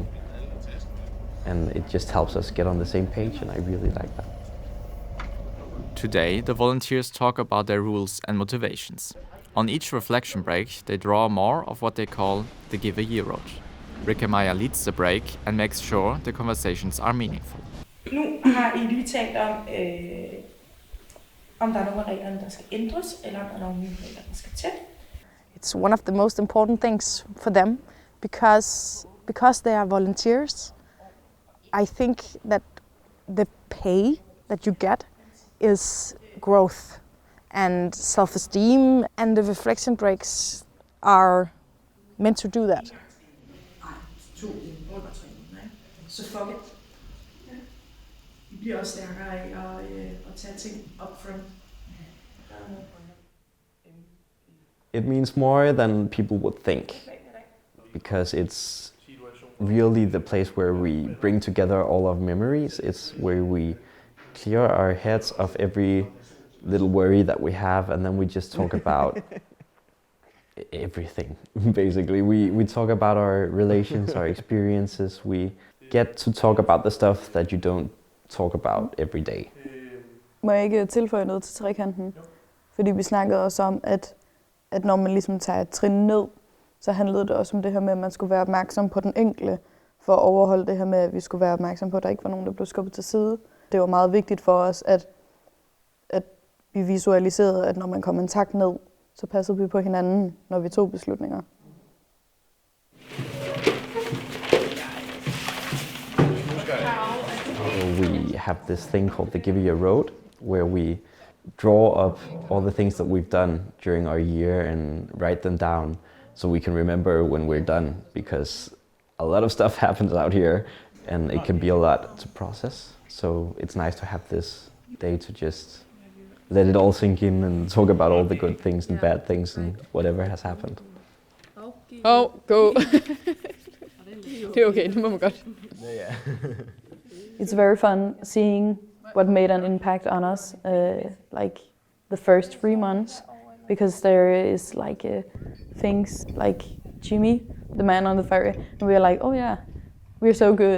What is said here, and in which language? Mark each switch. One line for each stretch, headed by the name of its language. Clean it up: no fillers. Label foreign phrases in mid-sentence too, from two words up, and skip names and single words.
English: And it just helps us get on the same page, and I really like that. Today, the volunteers talk about their rules and motivations. On each reflection break, they draw more of what they call the Give a Year Road. Kristian leads the break and makes sure the conversations are meaningful.
Danish: Nu har I lige talt om der er nogle af reglerne, der skal ændres, eller om der er nogle nye regler, der skal til.
English: It's one of the most important things for them because they are volunteers. I think that the pay that you get is growth and self-esteem, and the reflection breaks are meant to do that.
Danish: Nej, 2 under 3 måneder. Så fuck it. I bliver også stærkere af at tage ting
English: up front. It means more than people would think, because it's really the place where we bring together all of memories. It's where we clear our heads of every little worry that we have, and then we just talk about everything, basically. We talk about our relations, our experiences. We get to talk about the stuff that you don't talk about every day.
Danish: Må jeg ikke tilføje noget til trekanten? Fordi vi snakkede også om, at når man ligesom tager et trin ned, så handlede det også om det her med, at man skulle være opmærksom på den enkelte, for at overholde det her med, at vi skulle være opmærksom på, at der ikke var nogen, der blev skubbet til side. Det var meget vigtigt for os, at vi visualiserede, at når man kom en tak ned, så passede vi på hinanden, når vi tog beslutninger.
English: We have this thing called the Give a Year Road, where we draw up all the things that we've done during our year and write them down so we can remember when we're done, because a lot of stuff happens out here and it can be a lot to process. So it's nice to have this day to just let it all sink in and talk about all the good things and bad things and whatever has happened. Go!
Danish: Det er okay, det må man godt.
English: It's very fun seeing what made an impact on us, like the first 3 months, because there is like things like Jimmy, the man on the ferry, and we're like, oh yeah, we're so good.